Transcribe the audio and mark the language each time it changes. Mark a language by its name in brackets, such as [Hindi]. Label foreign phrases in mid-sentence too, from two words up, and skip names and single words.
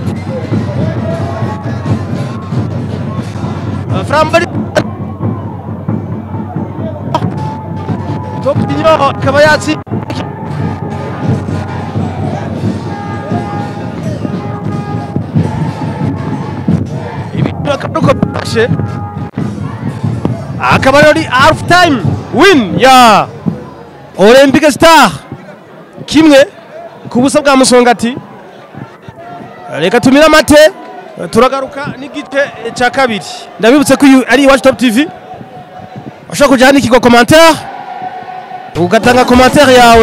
[Rundi] Frambari Top Dinyo ikaba yatsi akaba ari [English] half time win [Rundi] ya Olympic Star kimwe ku busa bwa Musongati. Reka tumira mate turagaruka n'igice cya kabiri. Ndabibutse ko ari Iwacu Top TV, ushaka kujana ikigo commentaire ugatanga commentaire yawe.